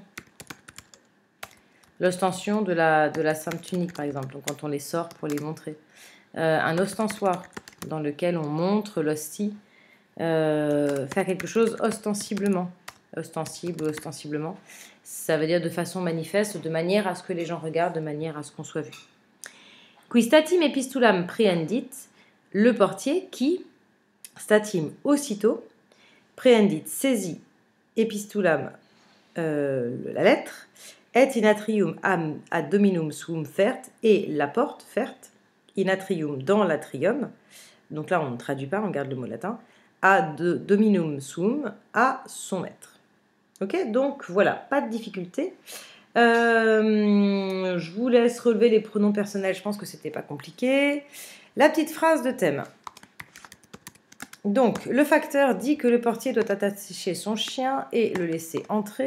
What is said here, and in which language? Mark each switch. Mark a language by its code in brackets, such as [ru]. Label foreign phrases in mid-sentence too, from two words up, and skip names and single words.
[fr] L'ostension de la sainte tunique, par exemple, donc quand on les sort pour les montrer. Un ostensoir, dans lequel on montre l'hostie, faire quelque chose ostensiblement. Ostensible ou ostensiblement. Ça veut dire de façon manifeste, de manière à ce que les gens regardent, de manière à ce qu'on soit vu. [la] Qui statim epistulam prehendit, [fr] le portier qui, [la] statim aussitôt, prehendit saisit epistulam, [fr] la lettre, [la] et in atrium ad dominum suum fert, [fr] et la porte, [la] fert, in atrium, [fr] dans l'atrium, donc là on ne traduit pas, on garde le mot latin, [la] ad dominum suum, [fr] à son maître. Ok, donc voilà, pas de difficulté. Je vous laisse relever les pronoms personnels, je pense que c'était pas compliqué. La petite phrase de thème. Donc, le facteur dit que le portier doit attacher son chien et le laisser entrer.